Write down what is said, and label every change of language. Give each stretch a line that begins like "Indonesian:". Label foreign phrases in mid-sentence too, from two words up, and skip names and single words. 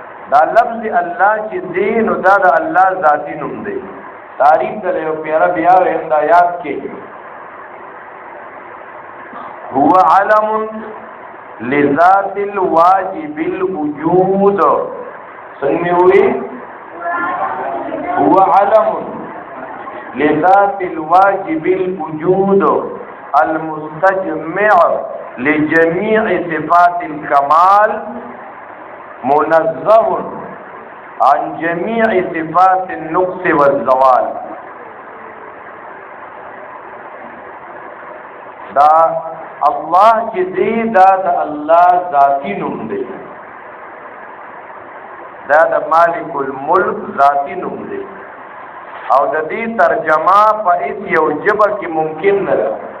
Pashto: دا لفظ الله چې دی نو دا د الله ذاتی نوم دی. تعریف د یو پیاره بیا ویم دا یاد کې
Arabic: هو علم لذات الواجب الوجود.
Pashto: څنګه وی
Arabic: هو علم لذات الواجب الوجود المستجمع لجميع صفات الكمال منزه عن جميع صفات النقص والزوال.
Pashto: دا الله چې دی دا د الله ذاتی نوم دی. دا د مالک الملک ذاتی نوم دی او د دې ترجمه په هیڅ یو ژبه کې ممکن نه ده.